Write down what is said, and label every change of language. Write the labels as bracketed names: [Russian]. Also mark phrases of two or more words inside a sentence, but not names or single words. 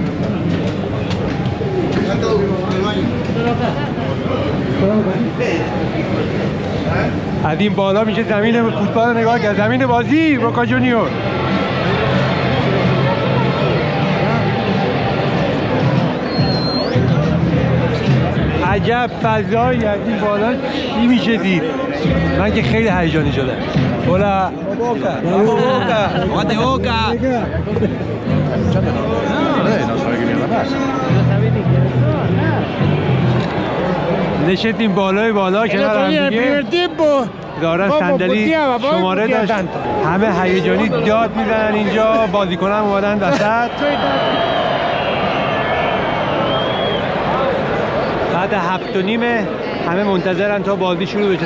[Persian] از این بالا میشه زمین فوتبال نگاه کرد، زمین بازی بوکا جونیور. عجب فضایی از این بالا چی میشه دید؟ من که خیلی هیجانی شدم. [Spanish] Hola. Boca. Jugate Boca. No sabe qué mierda pasa. [Persian] نشستیم بالا کنار هم دیگه دارن صندلی شماره داشت، همه هیجانی داد میزنن اینجا، بازیکنان هم اومدن وسط. ساعت 7:30 همه منتظرن تا بازی شروع بشه.